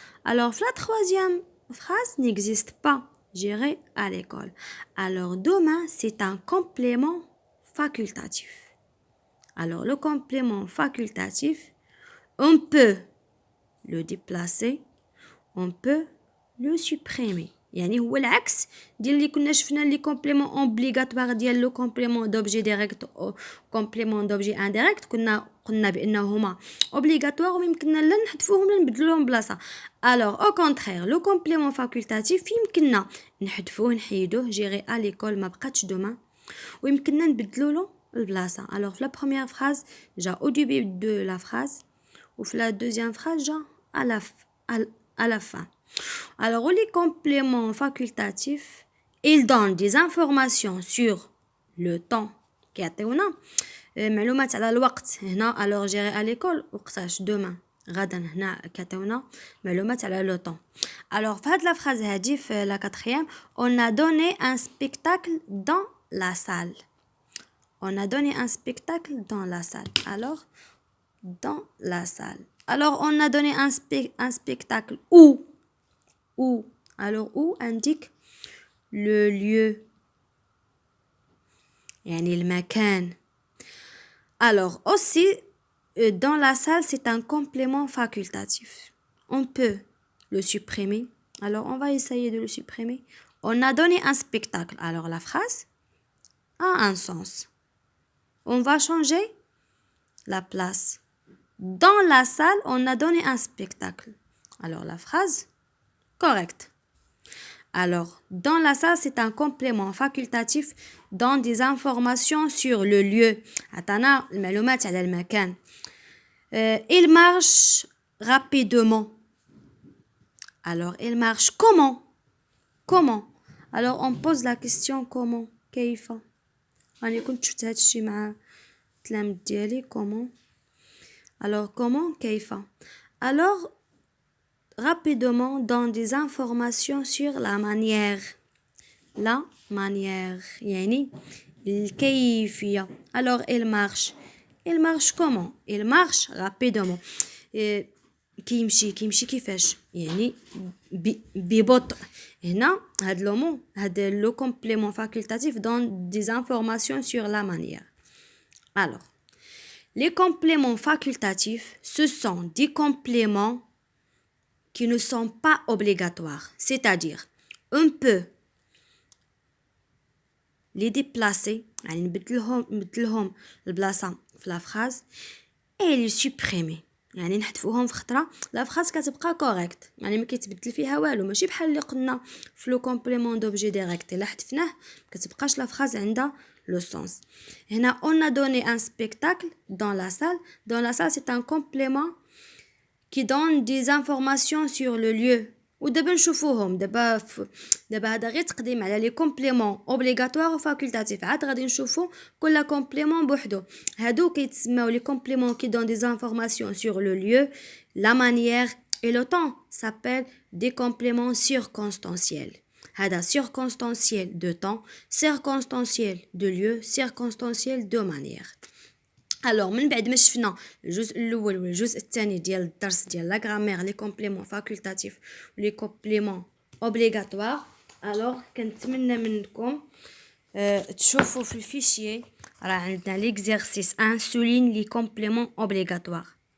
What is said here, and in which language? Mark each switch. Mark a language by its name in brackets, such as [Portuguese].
[French] Alors la troisième phrase n'existe pas. J'irai à l'école. Alors demain, c'est un complément facultatif. Alors, le complément facultatif, on peut le déplacer, on peut le supprimer. [Arabic] يعني هو العكس ديال اللي كنا شفنا لي كومبليمون اوبليغاتوار ديال لو كومبليمون دوبجي ديريكت او كومبليمون دوبجي انديريكت. قلنا بانهما اوبليغاتوار ويمكننا لا نحذفوهم لا نبدلو لهم بلاصه. الوغ او كونترير لو كومبليمون فاكولتاتيف يمكننا نحذفوه نحيدوه. جيري ا ليكول ما بقاتش دوما ويمكننا نبدلو له البلاصه. [French] alors la première phrase [Arabic] جا [French] au début de la phrase ou la deuxième phrase جا à la fin. alors les compléments facultatifs ils donnent des informations sur le temps [Arabic] كيعطيونا معلومات على الوقت. هنا [French] alors j'irai à l'école [Arabic] وقتاش [French] demain [Arabic] غدا. هنا كيعطيونا معلومات على لو طون. [French] alors [Arabic] في هاد [French] لا phrase [Arabic] هادي في [French] لا quatrième on a donné un spectacle dans la salle. On a donné un spectacle dans la salle. Alors, dans la salle. Alors, on a donné un spectacle où? Où? Alors, où indique le lieu. [Arabic] يعني المكان. [French] Alors, aussi, dans la salle, c'est un complément facultatif. On peut le supprimer. Alors, on va essayer de le supprimer. On a donné un spectacle. Alors, la phrase a un sens. On va changer la place. Dans la salle, on a donné un spectacle. Alors, la phrase correcte. Alors, dans la salle, c'est un complément facultatif donne des informations sur le lieu. [Arabic] عطانا المعلومات على المكان. [French] Il marche rapidement. Alors, il marche comment? Comment? Alors, on pose la question comment? [Arabic] كيف؟ أنا كنت شفت هاد الشي مع التلاميذ ديالي [French] comment. alors comment [Arabic] كيف. [French] alors rapidement donne des informations sur la manière. la manière [Arabic] يعني الكيفية. [French] alors il marche comment. il marche rapidement. [Arabic] كيمشي كيفاش يعني ببطء. هنا هاد لو مون هاد لو كومبليمون فاكولتاتيف [French] donne des informations sur la manière. alors les compléments facultatifs ce sont des compléments qui ne sont pas obligatoires, c'est-à-dire on peut les déplacer [Arabic] يعني نبدلهم البلاصه [French] في la phrase et les supprimer [Arabic] يعني نحذفوهم في خطره. لا فراس كتبقى كوريكت يعني ما كيتبدل فيها والو، ماشي بحال اللي قلنا في لو كومبليمون دوبجي ديريكت الا حذفناه كتبقاش لا فراس عندها لو سونس. هنا [French] on a donné un spectacle dans la salle. dans la salle c'est un complément qui donne des informations sur le lieu. [Arabic] ودابا نشوفوهم دابا هذا غير تقديم على لي كومبليمون اوبليغاتوار وفاكولتاتيف. عاد غادي نشوفوا كل كومبليمون بوحدو. هادو كيتسماو لي كومبليمون [French] qui donnent des informations sur le lieu, la manière et le temps s'appelle des compléments circonstanciels. [Arabic] هذا [French] circonstanciel de temps, circonstanciel de lieu, circonstanciel de manière. [Arabic] الوغ من بعد ما شفنا الجزء الاول والجزء الثاني ديال الدرس ديال لا غرامير لي كومبليمون فاكولتاتيف ولي كومبليمون اوبليغاتوار الوغ كنتمنى منكم تشوفوا في الفيشيي راه عندنا [French] l'exercice 1 souligne les compléments obligatoires.